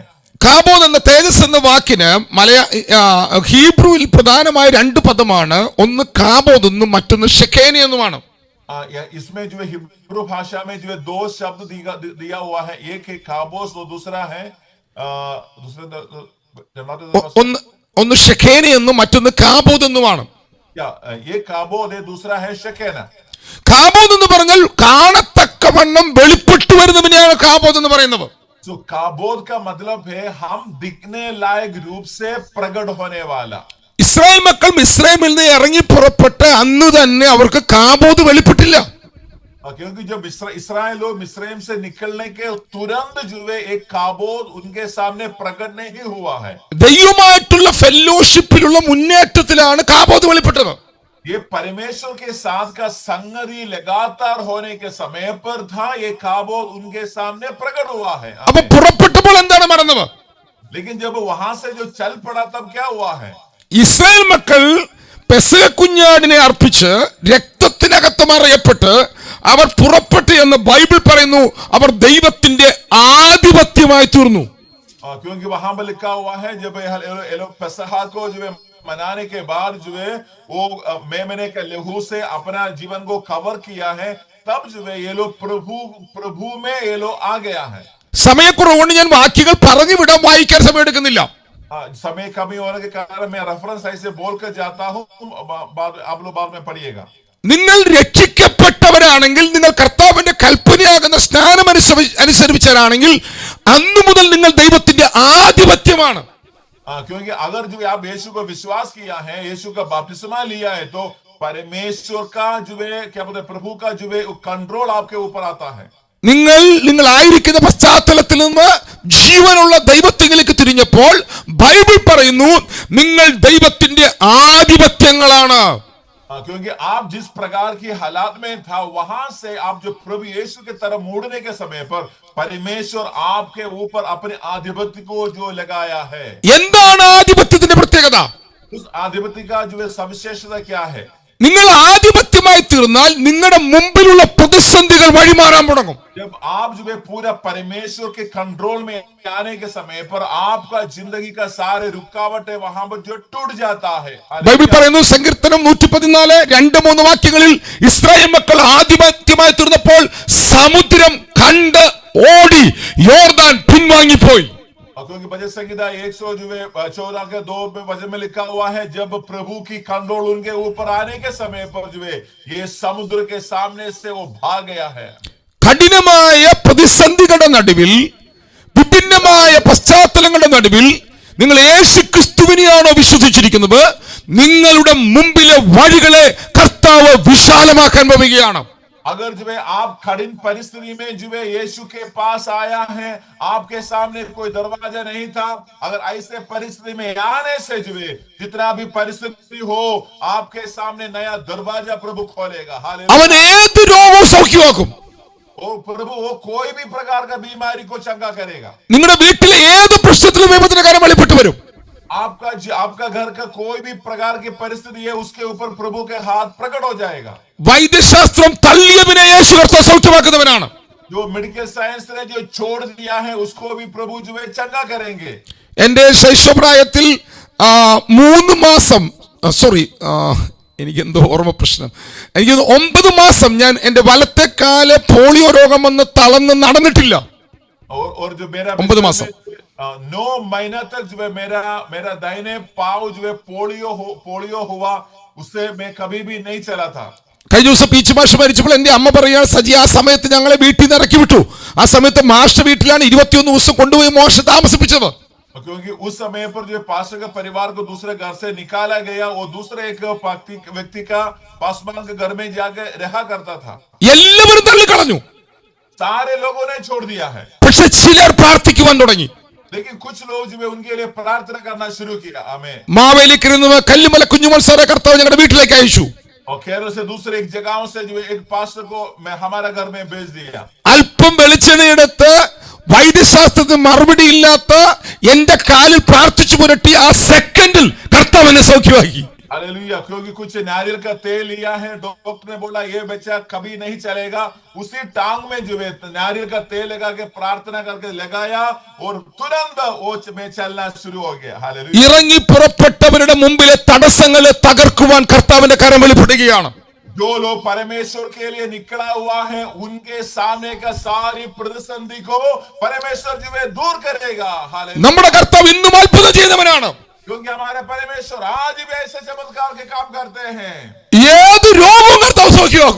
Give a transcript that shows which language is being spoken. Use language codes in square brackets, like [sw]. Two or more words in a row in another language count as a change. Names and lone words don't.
[ml] കാബോദ് എന്ന തേജസ് എന്ന വാക്കിന് ഹീബ്രുവിൽ പ്രധാനമായ രണ്ട് പദമാണ്. ഒന്ന് കാബോദ് എന്നും മറ്റൊന്ന് ഷെക്കേനി എന്നുമാണ്. [hi] इसमें जो है हिब्रू भाषा में जो है दो शब्द दिया हुआ है, एक है काबोस और दूसरा है [ml] ഒന്ന് ഷെക്കേനി എന്നും മറ്റൊന്ന് കാബോദ് എന്നുമാണ്. [hi] ये काबोद है, दूसरा है शकेना। [ml] കാബോദ് എന്ന് പറഞ്ഞാൽ കാണത്തക്കവണ്ണം വെളിപ്പെട്ടു വരുന്നതിനെയാണ് കാബോദ് എന്ന് പറയുന്നത്. [hi] तो काबोद का मतलब है हम दिखने लायक रूप से प्रकट होने वाला। [ml] ഇസ്രായേൽ മക്കൾ മിസ്രൈമിൽ നിന്ന് ഇറങ്ങി പുറപ്പെട്ട് അന്ന് തന്നെ അവർക്ക് കാബോദ് വെളിപ്പെട്ടില്ല. [hi] क्योंकि जब इस्राएल लोग मिस्रैम से निकलने के तुरंत जो है एक काबोद उनके सामने प्रकट नहीं हुआ है। [ml] ദൈവമായിട്ടുള്ള ഫെലോഷിപ്പിലുള്ള മുന്നേറ്റത്തിലാണ് കാബോദ് വെളിപ്പെട്ടത്. [hi] ये परमेश्वर के साथ का संगति लगातार होने के समय पर था, ये काबोद उनके सामने प्रकट हुआ है। [ml] അപ്പൊ പുറപ്പെട്ടപ്പോൾ എന്താണ് നടന്നത്? [hi] लेकिन जब वहां से जो चल पड़ा तब क्या हुआ है? [ml] ഇസ്രായേൽ മക്കൾ പെസഹ കുഞ്ഞാടിനെ അർപ്പിച്ച് രക്തത്തിനകത്ത് മറയപ്പെട്ട് അവർ പുറപ്പെട്ടു എന്ന് ബൈബിൾ പറയുന്നു. അവർ ദൈവത്തിന്റെ ആധിപത്യമായി തീർന്നു. [hi] क्योंकि वहां पर लिखा हुआ है जब ये लोग पेसह को जो है मनाने के बाद जो है वो मेमने के लहू से अपना जीवन को कवर किया है, तब जो है ये लोग प्रभु में ये लोग आ गया है। [ml] സമയക്കുറവുകൊണ്ട് ഞാൻ വാക്യങ്ങൾ പറഞ്ഞു വിടാൻ വായിക്കാൻ സമയമെടുക്കുന്നില്ല. [hi] समय कमी होने के कारण मैं रेफरेंस ऐसे बोलकर जाता हूँ, आप लोग बाद में पढ़िएगा। [ml] നിങ്ങൾ രക്ഷിക്കപ്പെട്ടവരാണെങ്കിൽ, നിങ്ങൾ കർത്താവിന്റെ കൽപ്പനയാകുന്ന സ്നാനം അനുസരിച്ചവരാണെങ്കിൽ അന്നു മുതൽ നിങ്ങൾ ദൈവത്തിന്റെ ആധിപത്യമാണ്. [hi] क्योंकि अगर जो आप यीशु को विश्वास किया है, यीशु का बपतिस्मा लिया है, तो परमेश्वर का जो है क्या बोलते हैं, प्रभु का जो है कंट्रोल आपके ऊपर आता है। [ml] നിങ്ങളായിരിക്കുന്ന പശ്ചാത്തലത്തിൽ നിന്ന് ജീവനുള്ള ദൈവത്തിലേക്ക് തിരിഞ്ഞപ്പോൾ ബൈബിൾ പറയുന്നു നിങ്ങൾ ദൈവത്തിന്റെ ആധിപത്യങ്ങളാണ്. [hi] क्योंकि आप जिस प्रकार की हालात में था, वहां से आप जो प्रभु यीशु की तरफ मुड़ने के समय पर परमेश्वर आपके ऊपर अपने आधिपत्य को जो लगाया है। [ml] എന്താണ് ആധിപത്യത്തിന്റെ പ്രത്യേകത? [hi] उस आधिपत्य का जो है सविशेषता क्या है? [ml] നിങ്ങൾ ആധിപത്യമായി തീർന്നാൽ നിങ്ങളുടെ മുമ്പിലുള്ള പ്രതിസന്ധികൾ വഴിമാറാൻ തുടങ്ങും. [hi] जब आप जो है पूरा परमेश्वर के कंट्रोल में आने के समय पर आपका जिंदगी का सारे रुकावटें वहां पर जो टूट जाता है। [ml] ബൈബിൾ പറയുന്നു സങ്കീർത്തനം 114:2-3 വാക്യങ്ങളിൽ ഇസ്രായേൽ മക്കൾ ആധിപത്യമായി തീർന്നപ്പോൾ സമുദ്രം കണ്ട് ഓടി യോർദാൻ പിൻവാങ്ങിപ്പോയി. [hi] क्योंकि भजन संहिता 114 के 2 में वचन में लिखा हुआ है, जब प्रभु की कंट्रोल उनके ऊपर आने के समय पर जो है ये समुद्र के सामने से वो भाग गया है। [ml] കഠിനമായ പ്രതിസന്ധികളുടെ നടുവിൽ, വിഭിന്നമായ പശ്ചാത്തലങ്ങളുടെ നടുവിൽ നിങ്ങൾ യേശു ക്രിസ്തുവിനെയാണോ വിശ്വസിച്ചിരിക്കുന്നത്, നിങ്ങളുടെ മുമ്പിലെ വഴികളെ കർത്താവ് വിശാലമാക്കാൻ പോവുകയാണ്. [hi] अगर जो है आप कठिन परिस्थिति में जो है यीशु के पास आया है, आपके सामने कोई दरवाजा नहीं था, अगर ऐसे परिस्थिति में आने से जो है जितना भी परिस्थिति हो, आपके सामने नया दरवाजा प्रभु खोलेगा। [ml] അവൻ ഏത് രോഗവും സൗഖ്യമാക്കും. [hi] ओ प्रभु वो कोई भी प्रकार का बीमारी को चंगा करेगा। [ml] നിങ്ങളുടെ വീട്ടിലെ ഏത് പ്രശ്നത്തിലും വിപത്തിനകാരം വെളിപ്പെട്ടു വരും. [hi] आपका घर का कोई भी प्रकार की परिस्थिति है, उसके ऊपर प्रभु के हाथ प्रकट हो जाएगा। [ml] വൈദ്യശാസ്ത്രം തള്ളിയവനെ യേശു കർത്താവ് സൗഖ്യമാക്കുന്നവനാണ്. [hi] जो [en] medical science [hi] ने जो छोड़ दिया है, उसको भी प्रभु जो है चंगा करेंगे। [ml] എന്റെ ശൈശവപ്രായത്തിൽ 3 മാസം എനിക്കെന്തോ ഓർമ്മ പ്രശ്നം, എനിക്ക് 9 മാസം ഞാൻ എന്റെ വലത്തെ കാല് പോളിയോ രോഗം വന്ന് തളർന്ന് നടന്നിട്ടില്ല. [hi] और जो मेरा [ml] 9 മാസം [hi] 9 महीना तक जो है मेरा दाहिने पाँव जो है पोलियो हुआ, उससे मैं कभी भी नहीं चला था। [ml] കഴിഞ്ഞ ദിവസം പീച്ച് മാഷ് മരിച്ചപ്പോൾ എന്റെ അമ്മ പറയാ, സജി ആ സമയത്ത് ഞങ്ങളെ വീട്ടിൽ നിന്ന് ഇറക്കി വിട്ടു. ആ സമയത്ത് മാസ്റ്റർ വീട്ടിലാണ് 21 ദിവസം കൊണ്ടുപോയി മോശ താമസിപ്പിച്ചത്. [hi] क्योंकि उस समय पर जो पास्टर का परिवार को दूसरे घर से निकाला गया, वो दूसरे एक व्यक्ति का पासवान के घर में जाकर रहा करता था। [ml] എല്ലാവരും തള്ളിക്കളഞ്ഞു. [hi] सारे लोगों ने छोड़ दिया है, [ml] പക്ഷെ ചിലർ പ്രാർത്ഥിക്കുവാൻ തുടങ്ങി. [hi] लेकिन कुछ लोग जो है उनके लिए प्रार्थना करना शुरू किया। आमीन। [ml] മാവേലിക്കരുന്ന് കല്ലുമല കുഞ്ഞുമോൻ സാറെ കർത്താവ് ഞങ്ങളുടെ വീട്ടിലേക്ക് അയച്ചു. [hi] और केरल से दूसरे एक जगहों से जो एक पास्टर को मैं हमारा घर में भेज दिया। [ml] അല്പം വെളിച്ചെണ്ണയെടുത്ത് വൈദ്യശാസ്ത്രത്തിന് മറുപടി ഇല്ലാത്ത എന്റെ കാലിൽ പ്രാർത്ഥിച്ചു പുരട്ടി ആ സെക്കൻഡിൽ കർത്താവ് എന്നെ സൗഖ്യമാക്കി. [hi] हालेलुया। क्योंकि कुछ नारियल का तेल लिया है, डॉक्टर ने बोला ये बच्चा कभी नहीं चलेगा, उसी टांग में जो है नारियल का तेल लगा के प्रार्थना करके लगाया और तुरंत वो में चलना शुरू हो गया। हालेलुया। [ml] ഇറങ്ങി പുറപ്പെട്ടവരുടെ മുമ്പിലെ തടസ്സങ്ങളെ തകർക്കുവാൻ കർത്താവിന്റെ കരം വെളിപ്പെടുകയാണ്. [hi] जो लोग परमेश्वर के लिए निकला हुआ है, उनके सामने का सारी प्रतिसंधि को परमेश्वर जो है दूर करेगा। हालेलुया। [ml] നമ്മുടെ കർത്താവ് ഇന്നും അത്ഭുതം ചെയ്യുന്നവനാണ്. [hi] क्योंकि हमारे परमेश्वर आज भी ऐसे चमत्कार के काम करते हैं। [ml] ഏത് രോഗവും കർത്താവ് സൗഖ്യമാക്കും.